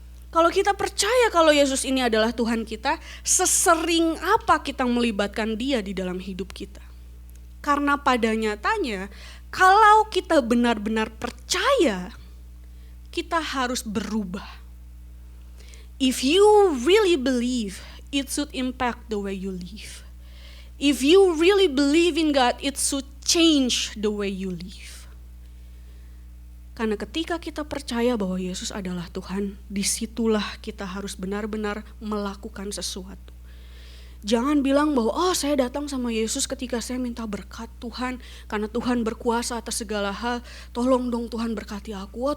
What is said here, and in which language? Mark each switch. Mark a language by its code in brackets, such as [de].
[id] Kalau kita percaya kalau Yesus ini adalah Tuhan kita, sesering apa kita melibatkan dia di dalam hidup kita? Karena pada nyatanya, kalau kita benar-benar percaya, kita harus berubah. [en] If you really believe, it should impact the way you live. If you really believe in God, it should change the way you live. [id] Karena ketika kita percaya bahwa Yesus adalah Tuhan, disitulah kita harus benar-benar melakukan sesuatu. Jangan bilang bahwa saya datang sama Yesus ketika saya minta berkat Tuhan, karena Tuhan berkuasa atas segala hal, tolong dong Tuhan berkati aku.